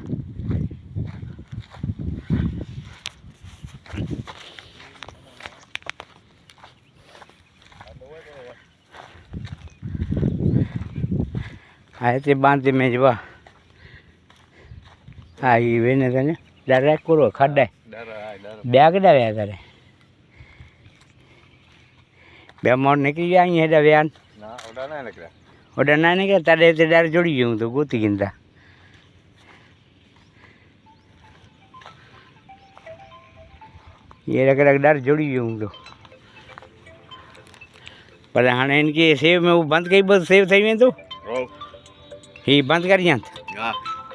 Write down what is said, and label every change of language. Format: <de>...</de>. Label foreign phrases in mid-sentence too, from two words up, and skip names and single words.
<sd>हा हिते बांधे में जवा हा ही वेने तने डर कोरो खॾ आहे ॿिया केॾा विया तारे ॿिया मोड़ निकिरी विया ईअं हेॾा विया आहिनि होॾा न निकिरिया तॾहिं हिते डर जुड़ी वियूं त गोती किन था ये रख डर जुड़ी वियूं हूंदो पर हाणे हिनखे सेव में हू बंदि कई बसि सेव ठही वेंदो ही बंदि करियां</sd>